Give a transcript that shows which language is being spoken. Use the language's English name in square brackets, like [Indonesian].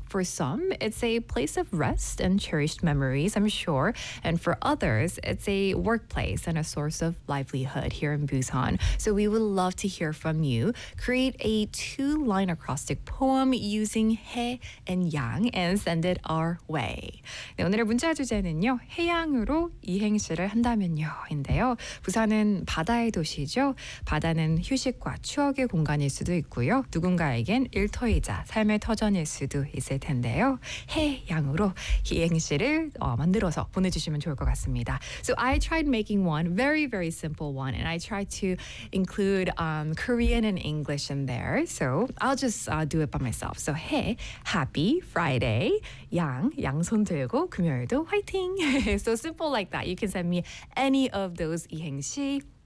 [English] For some, it's a place of rest and cherished memories, I'm sure, and for others, it's a workplace and a source of livelihood here in Busan. So we would love to hear from you. Create a two-line acrostic poem using 해 and 양 and send it our way. [Korean] 네, 오늘의 문자 주제는요, 해양으로 이행시를 한다면요인데요. 부산은 바다의 도시죠. 바다는 휴식과 추억의 공간일 수도 있고요. 누군가에겐 일터이자 삶의 터전일 수도 있을 텐데요. 해양으로 이행시를 만들어서 보내주시면 좋을 것 같습니다. [English] So I tried making one very, very simple one, and I tried to include Korean and English in there. So I'll just do it by myself. So 해, happy, Friday, 양, [Korean] 양손 들고 금요일도 화이팅! [English] So simple like that. You can send me any of those 이행시.